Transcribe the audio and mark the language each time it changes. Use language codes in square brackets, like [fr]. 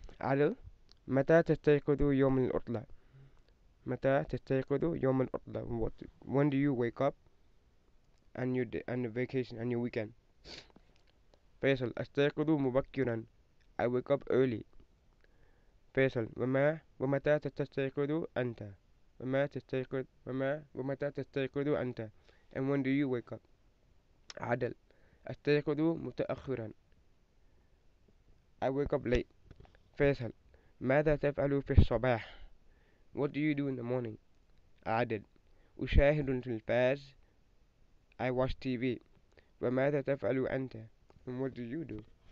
[ar] Adil, متى تستيقظ يوم العطلة? متى تستيقظ يوم العطلة? [en] When do you wake up on your vacation, on your weekend? [ar] Faisal, أستيقظ مبكرا. [en] I wake up early. [ar] فيصل ومتى تستيقظ أنت ومتى تستيقظ أنت [en] and when do you wake up [ar] عدل أستيقظ متأخرا [en] I wake up late [ar] فيصل ماذا تفعل في الصباح [en] what do you do in the morning [ar] عدل أشاهد التلفاز [en] I watch TV [ar] وماذا تفعل أنت [en] and what do you do